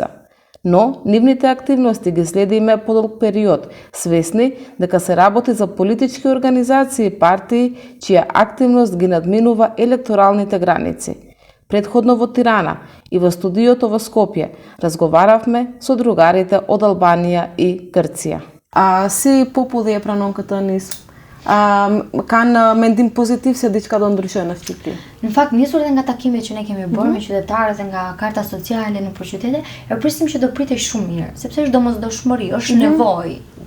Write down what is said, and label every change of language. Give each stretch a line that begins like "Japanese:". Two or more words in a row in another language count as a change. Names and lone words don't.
Macedonian: Но нивните активности ги следиме подолг период, свесни дека се работи за политички организации и партии чија активност ги надминува електоралните граници. Предходно во Тирана и во студиото во Скопје разговаравме со другарите од Албанија и Грција.
Albanian: Si populi pranon nis kanë mendim pozitiv se diçka do ndryshojë në Shqipëri? Në fakt, nisur dhe nga takimet që ne kemi bërë me qytetarët dhe nga karta sociale në qytete, e prisim që do pritej shumë mirë, sepse është domosdoshmëri, është nevojë.